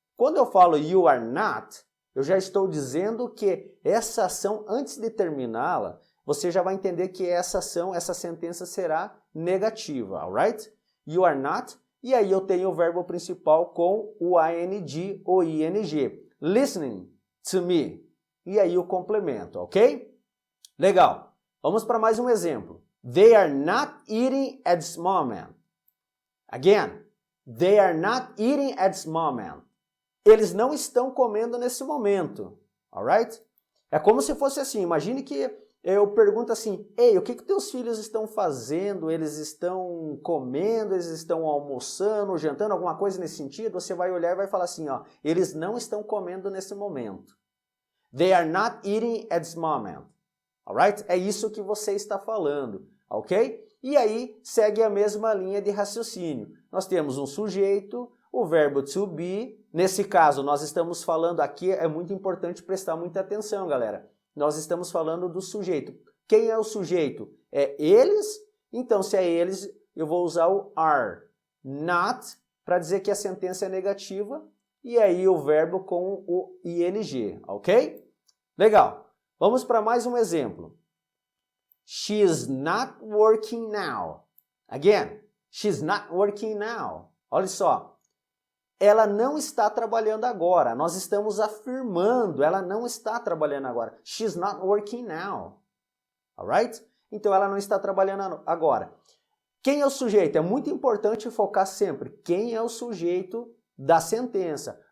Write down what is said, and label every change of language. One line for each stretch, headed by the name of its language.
Portuguese: Quando eu falo you are not, eu já estou dizendo que essa ação, antes de terminá-la, você já vai entender que essa ação, essa sentença será negativa, alright?
English: You are not,
Portuguese: e aí eu tenho o verbo principal com o ing ou ing.
English: Listening to me.
Portuguese: E aí o complemento, ok? Legal. Vamos para mais um exemplo.
English: They are not eating at this moment. Again, they are not eating at this moment.
Portuguese: Eles não estão comendo nesse momento, alright? É como se fosse assim, imagine que eu pergunto assim, ei, o que teus filhos estão fazendo? Eles estão comendo, eles estão almoçando, jantando, alguma coisa nesse sentido? Você vai olhar e vai falar assim, ó, eles não estão comendo nesse momento.
English: They are not eating at this moment. Alright?
Portuguese: É isso que você está falando, ok? E aí segue a mesma linha de raciocínio. Nós temos um sujeito, o verbo to be. Nesse caso, nós estamos falando aqui, é muito importante prestar muita atenção, galera. Nós estamos falando do sujeito. Quem é o sujeito? É eles? Então, se é eles, eu vou usar o are. Not, para dizer que a sentença é negativa. E aí o verbo com o ing, ok? Legal. Vamos para mais um exemplo.
English: She's not working now. Again, she's not working now.
Portuguese: Olha só. Ela não está trabalhando agora. Nós estamos afirmando, ela não está trabalhando agora.
English: She's not working now.
Portuguese: Alright? Então ela não está trabalhando agora. Quem é o sujeito? É muito importante focar sempre. Quem é o sujeito da sentença?